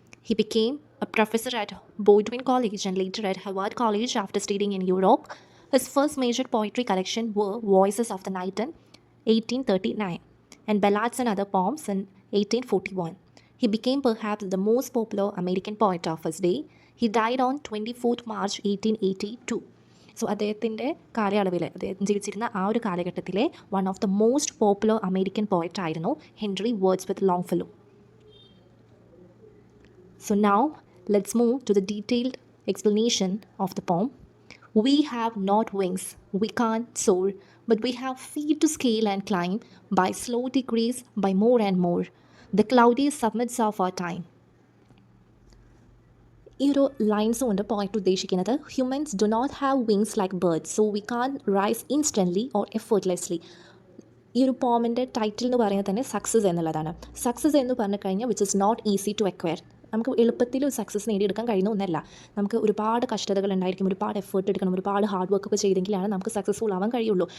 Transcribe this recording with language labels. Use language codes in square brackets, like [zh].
[en] He became a professor at Bowdoin College and later at Harvard College after studying in Europe. His first major poetry collection were Voices of the Night in 1839 and Ballads and Other Poems in 1841. He became perhaps the most popular American poet of his day. He died on 24th March 1882. [ml] So അദ്ദേഹത്തിൻ്റെ കാലയളവിൽ അദ്ദേഹം ജീവിച്ചിരുന്ന ആ ഒരു കാലഘട്ടത്തിലെ [en] one of the most popular American poet [ml] ആയിരുന്നു Henry Wordsworth ലോങ്ഫെല്ലോ. [en] So now let's move to the detailed explanation of the poem. We have not wings, we can't soar, but we have feet to scale and climb by slow degrees, by more and more, the cloudy summits of our time. [ml] ഈ ഒരു lines കൊണ്ട് point ഉദ്ദേശിക്കുന്നത് [en] Humans do not have wings like birds so we can rise instantly or effortlessly. [ml] ഈ ഒരു പോമിൻ്റെ title എന്ന് പറയുന്നത് തന്നെ success എന്നുള്ളതാണ്. സക്സസ് എന്ന് പറഞ്ഞു കഴിഞ്ഞാൽ [en] Which is not easy to acquire. [ml] നമുക്ക് എളുപ്പത്തിൽ ഒരു സക്സസ് നേടിയെടുക്കാൻ കഴിയുന്ന ഒന്നല്ല. നമുക്ക് ഒരുപാട് കഷ്ടതകൾ ഉണ്ടായിരിക്കും, ഒരുപാട് എഫേർട്ട് എടുക്കണം, ഒരുപാട് ഹാർഡ് വർക്ക് ഒക്കെ ചെയ്തെങ്കിലാണ് നമുക്ക് സക്സസ്ഫുൾ ആവാൻ കഴിയുള്ളൂ.